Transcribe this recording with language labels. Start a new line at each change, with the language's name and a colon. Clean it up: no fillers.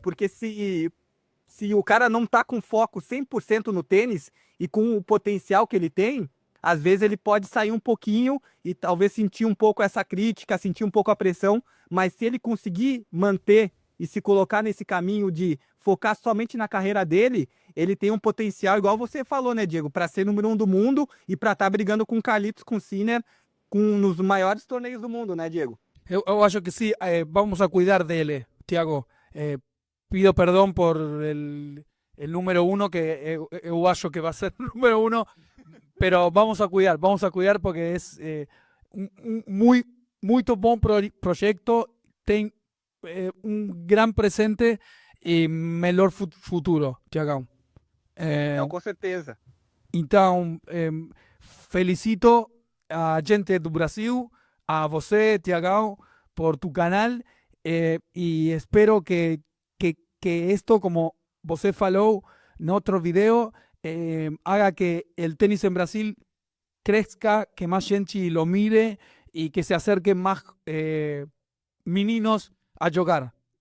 Portuguese: porque se o cara não tá com foco 100% no tênis e com o potencial que ele tem, às vezes ele pode sair um pouquinho e talvez sentir um pouco essa crítica, sentir um pouco a pressão, mas se ele conseguir manter e se colocar nesse caminho de focar somente na carreira dele, ele tem um potencial, igual você falou, né, Diego, para ser número 1 do mundo e para estar brigando com o Carlitos, com o Sinner, nos maiores torneios do mundo, né, Diego? Eu acho que
Spanish: sí, vamos a cuidar de él, Tiago. Pido perdón por el número 1, que
Portuguese: eu acho que
Spanish: va a ser el número 1, pero vamos a cuidar porque es un muy buen proyecto,
Portuguese: tem
Spanish: un gran presente y
Portuguese: melhor
Spanish: futuro, Tiagão.
Portuguese: Não, com certeza. Então,
Spanish: felicito a gente do Brasil,
Portuguese: a você,
Spanish: Tiagão, por tu canal y espero que esto,
Portuguese: como você falou
Spanish: en otro video, haga que el tenis en Brasil crezca, que más gente lo mire y que se acerquen más
Portuguese: meninos
Spanish: a jugar.